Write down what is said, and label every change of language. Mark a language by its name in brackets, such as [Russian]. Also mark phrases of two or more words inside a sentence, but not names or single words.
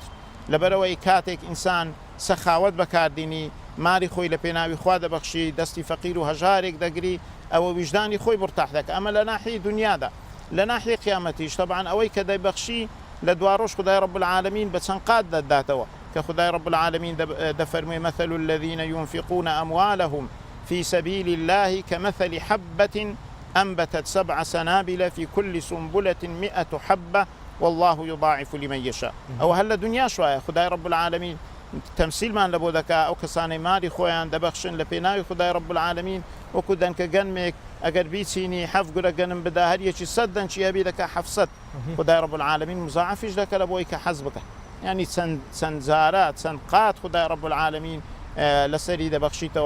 [Central Kurdish] لەبەرەوەی کاتێک ئینسان سەخاوت بەکاردینی ماری خۆی لە پێناوی خوا دەبەخشی دەستی فەقیر و هەژارێک دەگری ئەوە وجدانی خۆی مرتاح دەکە. ئەمە لە ناحیەی دنیادا. لە ناحیەی قیامەتیش طبعا ئەوەی کە دەبەخشی لە دواڕۆژ خودای [Arabic] رب العالمین [Central Kurdish] بە چەند قات دەداتەوە کە خودای [Arabic] رب العالمین [Central Kurdish] دەفەرموێ [Arabic] مثل الذين ينفقون أموالهم في سبيل الله كمثل حبة أنبتت 7 سنابل في كل سنبلة 100 حبة والله يضاعف لمن يشاء. أو هل دنيا شوية [Central Kurdish] خدای [Arabic] رب العالمین [Central Kurdish] تەمسیلمان لە بۆ دەکا ئەو کەسانەی ماری خۆیان دەبەخشن لە پێناوی خودای [Arabic] رب العالمین [Central Kurdish] وەکو دەنکە گەنمێک ئەگەر بیچینی 7 گورە گەنم بدا هەر یەکی 100 دەنچی هەبی دەکا 700 خودای [Arabic] رب العالمین [Central Kurdish] مزاعفیش دەکە لە بۆی کە حەز بکە یعنی چەند جارە چەند قات خودای [Arabic] رب العالمین [Central Kurdish] لەسەری دەبەخشیتەوە.